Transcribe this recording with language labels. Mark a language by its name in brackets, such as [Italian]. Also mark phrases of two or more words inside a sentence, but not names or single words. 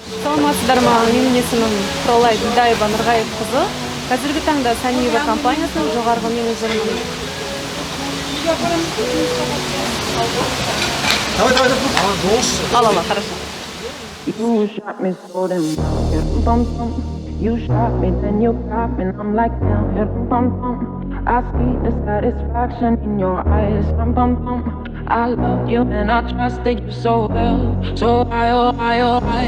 [Kazakh] Саламатсыздар ма? Менің есімім Құралай Нұрғайыпқызы. Қазіргі таңда Saneeva компаниясының жоғарғы менеджерімін. [Russian] Алла, хорошо. [English] You shot me so damn well, bum bum. You shot me, then you got me, and I'm like damn, bum bum. I see the satisfaction in your eyes, bum bum. I love you and I trusted you so well, so I, oh I, oh I.